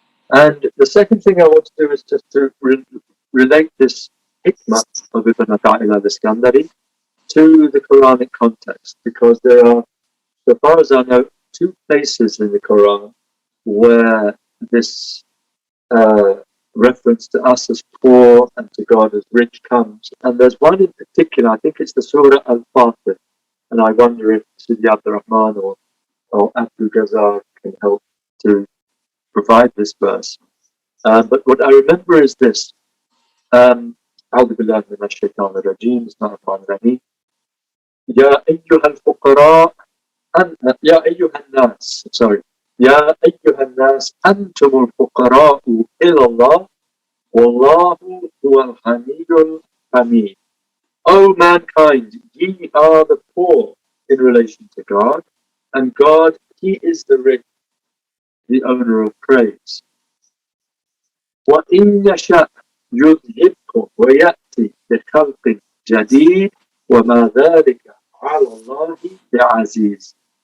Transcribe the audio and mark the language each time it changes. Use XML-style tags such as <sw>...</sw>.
<en>And the second thing I want to do is just to relate this hikmah of Ibn Ata'illah al-Iskandari to the Quranic context, because there are, so far as I know, two places in the Quran where this reference to us as poor and to God as rich comes. And there's one in particular, I think it's the Surah Al-Fatir, and I wonder if Sidi Abdul Rahman or Abdul Ghazar can help to provide this verse. But what I remember is this.</en> <ar>أعوذ بالله من الشيطان الرجيم بسم الله الرحمن الرحيم يا أيها الفقراء يا أيها الناس يا أيها الناس أنتم الفقراء إلى الله والله هو الحميد الحميد.</ar> <en>O mankind, ye are the poor in relation to God, and God, He is the rich, the owner of praise.</en> <ar>وَإِنْ يَشَأْ يُذْهِبْكُمْ وَيَأْتِ بِخَلْقٍ جَدِيدٍ وَمَا ذَلِكَ عَلَى اللَّهِ بِعَزِيزٍ.</ar>